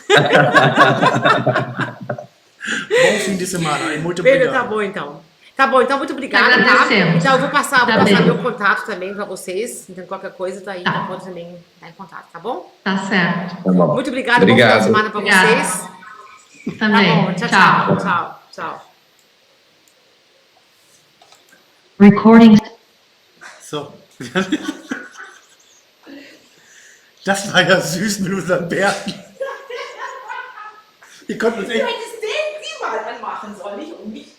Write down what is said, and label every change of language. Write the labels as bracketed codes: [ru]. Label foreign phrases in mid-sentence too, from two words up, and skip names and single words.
[pt] Bom fim de semana, muito Beleza, obrigado. tá bom então. Tá bom, então muito obrigada. Tá? Agradecemos. Então eu vou passar bem. meu contato também para vocês. Então qualquer coisa daí Tá. pode também estar em contato, tá bom? Tá certo. Tá bom. Muito obrigada, bom final Obrigado. de semana para Obrigada. vocês. Tá Também. bom, tchau. Recording. [de] So. Das war ja süß mit unseren Bärten. Wir konnten uns echt... hättest den Sie mal anmachen sollen, nicht um mich.